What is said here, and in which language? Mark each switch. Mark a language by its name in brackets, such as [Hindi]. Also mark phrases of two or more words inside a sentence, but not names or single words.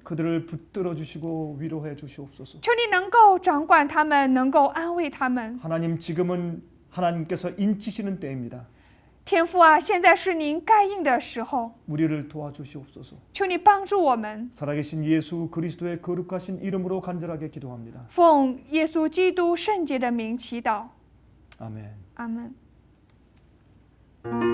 [Korean] 그들을 붙들어 주시고 위로해 주시옵소서. [Chinese] 求你能够掌管他们，能够安慰他们。 [Korean] 하나님 지금은 하나님께서 인치시는 때입니다. [Chinese] 天父啊，现在是您盖印的时候， [Korean] 우리를 도와주시옵소서. [Chinese] 求你帮助我们。 [Korean] 살아계신 예수 그리스도의 거룩하신 이름으로 간절하게 기도합니다. [Chinese] 奉耶稣基督圣洁的名祈祷， [Korean] 아멘. [Chinese] 阿门。